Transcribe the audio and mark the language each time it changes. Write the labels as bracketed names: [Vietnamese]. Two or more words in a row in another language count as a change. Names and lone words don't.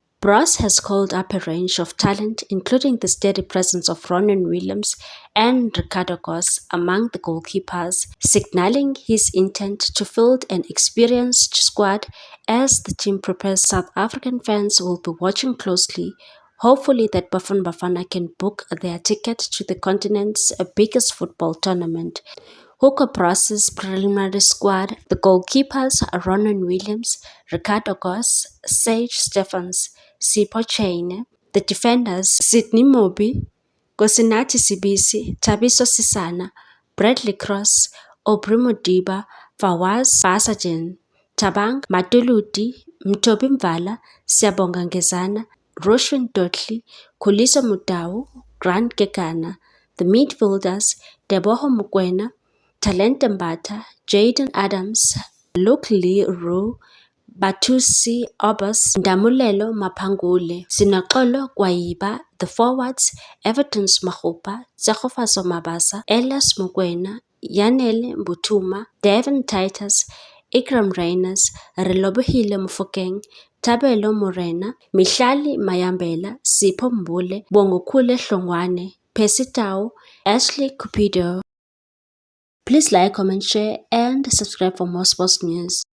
[English] Broos has called up a range of talent, including the steady presence of Ronwen Williams and Ricardo Goss among the goalkeepers, signaling his intent to field an experienced squad as the team prepares. South African fans will be watching closely, hopefully that Bafana Bafana can book their ticket to the continent's biggest football tournament. Hugo Broos' preliminary squad: the goalkeepers are Ronwen Williams, Ricardo Goss, Sage Stephens, Sipho Chaine; the defenders Sydney Mobi, Nkosinathi Sibisi, Thabiso Sisana, Bradley Cross, Aubrey Modiba, Fawaz Basajan, Thabang Matuluti, Mtobi Mvala, Siyabonga Ngezana, Roshwin Dotli, Khuliso Mutau, Grant Kekana; the midfielders Teboho Mokoena, Talente Mbatha, Jaden Adams, Luke Lee Roo, Batusi Obas, Ndamulelo Maphangule, Sinoxolo Kwayiba; the forwards Everton's Makgopa, Tsegofaso Mabasa, Elias Mokoena, Yanele Mbuthuma, Devin Titus, Ikram Reyners, Relebohile Mofokeng, Tabelo Morena, Mihlali Mayambela, Sipho Mbule, Bongokhule Hlongwane, Percy Tau, Ashley Cupido. Please like, comment, share, and subscribe for more sports news.